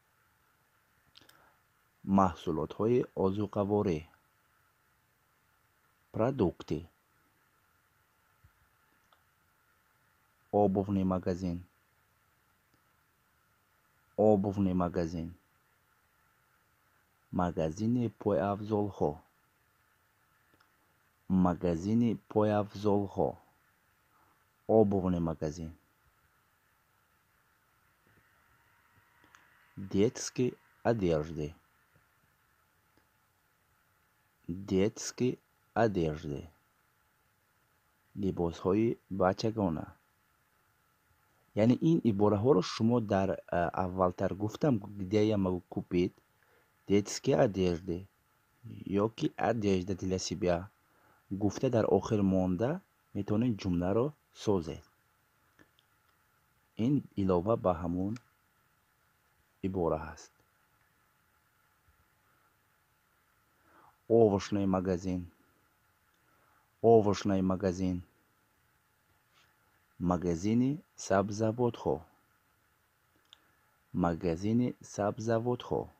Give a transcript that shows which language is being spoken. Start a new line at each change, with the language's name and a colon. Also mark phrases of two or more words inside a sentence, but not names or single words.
Tajik: маҳсулотҳои озуқаворӣ,
Russian: продукты, обувный магазин, обувный магазин,
Tajik: магазини пойафзолҳо, магазини пойафзолҳо,
Russian: обувный магазин, детские одежды, детские одежды,
Tajik: либосҳои бачагона. яъне ин ибораҳоро шумо дар аввалтар гуфтам,
Russian: где я могу купить детские одежды ёки одежда для себя
Tajik: гуфта дар охир монда метавонед ҷумларо созед. ин илова ба ҳамун ибора ҳаст.
Russian: овощный магазин, овощный магазин,
Tajik: магазини сабзавотҳо, магазини сабзавотҳо,